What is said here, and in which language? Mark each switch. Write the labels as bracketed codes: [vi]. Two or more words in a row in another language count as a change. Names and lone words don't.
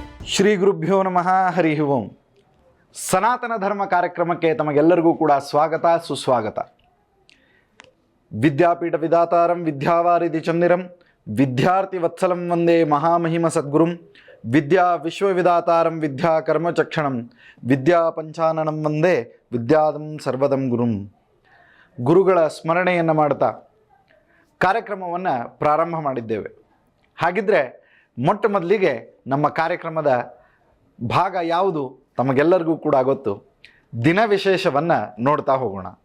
[sa] ಶ್ರೀ ಗುರುಭ್ಯೋ ನಮಃ. ಹರಿ ಓಂ. [kn] ಸನಾತನ ಧರ್ಮ ಕಾರ್ಯಕ್ರಮಕ್ಕೆ ತಮಗೆಲ್ಲರಿಗೂ ಕೂಡ ಸ್ವಾಗತ ಸುಸ್ವಾಗತ. [sa] ವಿದ್ಯಾಪೀಠ ವಿಧಾತಾರಂ ವಿದ್ಯಾವಾರಿಧಿ ಚಂದಿರಂ ವಿದ್ಯಾರ್ಥಿ ವತ್ಸಲಂ ವಂದೇ ಮಹಾಮಹಿಮ ಸದ್ಗುರುಂ ವಿದ್ಯಾ ವಿಶ್ವವಿಧಾತಾರಂ ವಿದ್ಯಾ ಕರ್ಮಚಕ್ಷಣಂ ವಿದ್ಯಾ ಪಂಚಾನನಂ ವಂದೇ ವಿದ್ಯಾದಂ ಸರ್ವದಂ ಗುರುಂ. [kn] ಗುರುಗಳ ಸ್ಮರಣೆಯನ್ನು ಮಾಡ್ತಾ ಕಾರ್ಯಕ್ರಮವನ್ನು ಪ್ರಾರಂಭ ಮಾಡಿದ್ದೇವೆ. ಹಾಗಿದ್ರೆ ಮೊಟ್ಟ ಮೊದಲಿಗೆ ನಮ್ಮ ಕಾರ್ಯಕ್ರಮದ ಭಾಗ ಯಾವುದು ತಮಗೆಲ್ಲರಿಗೂ ಕೂಡ ಗೊತ್ತು. ದಿನ ವಿಶೇಷವನ್ನು ನೋಡ್ತಾ ಹೋಗೋಣ.